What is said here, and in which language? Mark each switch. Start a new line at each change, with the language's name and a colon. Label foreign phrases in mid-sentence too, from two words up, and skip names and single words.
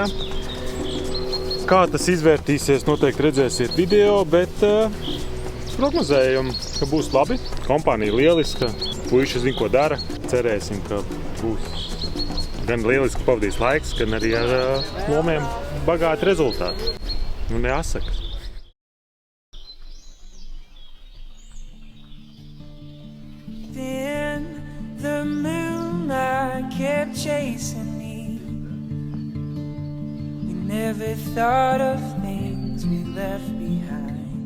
Latvian: Kā tas izvērtīsies, noteikti redzēsiet video, bet prognozējam, ka būs labi. Kompānija lieliska, puiši zina, ko dara. Cerēsim, ka būs gan lieliski pavadīs laiks, gan arī ar lomiem bagāti rezultāti. Nu, neasakas.
English: Then the moonlight kept chasing me. We never thought of things we left behind.